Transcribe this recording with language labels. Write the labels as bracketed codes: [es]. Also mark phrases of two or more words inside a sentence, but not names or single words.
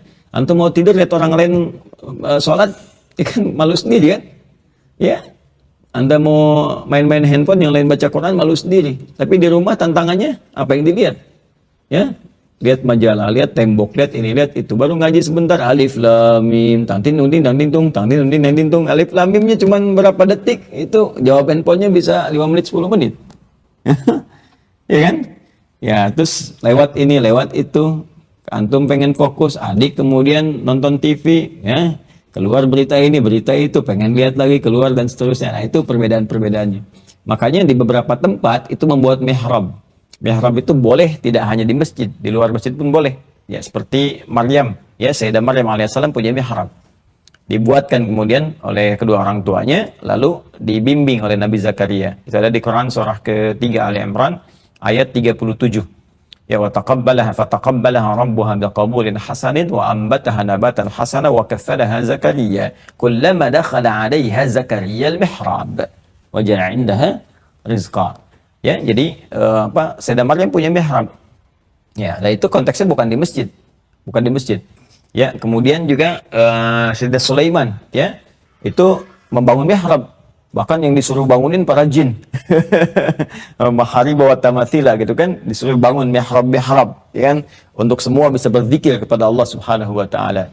[id] Antum mau tidur lihat orang lain sholat, ya kan malu sendiri kan? Ya, Anda mau main-main handphone, yang lain baca Quran, malu sendiri. Tapi di rumah tantangannya apa yang dilihat? Ya, lihat majalah, lihat tembok, lihat ini, lihat itu. Baru ngaji sebentar, [ar] ألف لام ميم, tangtin nunding tangtin tung, tangtin nunding tangtin tung. [id] Alif lam mimnya cuma berapa detik, itu jawab handphonenya bisa 5 menit 10 menit. Ya kan? Ya, terus lewat ini, lewat itu. Antum pengen fokus, adik kemudian nonton TV, ya. Keluar berita ini, berita itu, pengen lihat lagi, keluar dan seterusnya. Nah, itu perbedaan-perbedaannya. Makanya di beberapa tempat itu membuat mihrab. Mihrab itu boleh tidak hanya di masjid, di luar masjid pun boleh. Ya, seperti Maryam, ya, Sayyidah Maryam alaihissalam punya mihrab. Dibuatkan kemudian oleh kedua orang tuanya, lalu dibimbing oleh Nabi Zakaria. Itu ada di Quran surah ketiga Ali Imran ayat 37. Ya, [ar] وتقبلها فتقبلها ربها بقبول حسن وأنبتها نباتا حسنا وكفلها زكريا. كلما دخل عليها زكريا المحراب وجعل عندها رزقا. [id] Ya, jadi Sayyidah Maryam punya mihrab. Ya, dan itu konteksnya bukan di masjid. Bukan di masjid. Ya, kemudian juga Sayyidah Sulaiman, ya, itu membangun mihrab. Bahkan yang disuruh bangunin para jin. Mahari bawa tamathila gitu kan, disuruh bangun mihrab, ya kan, untuk semua bisa berzikir kepada Allah [ar] سبحانه وتعالى.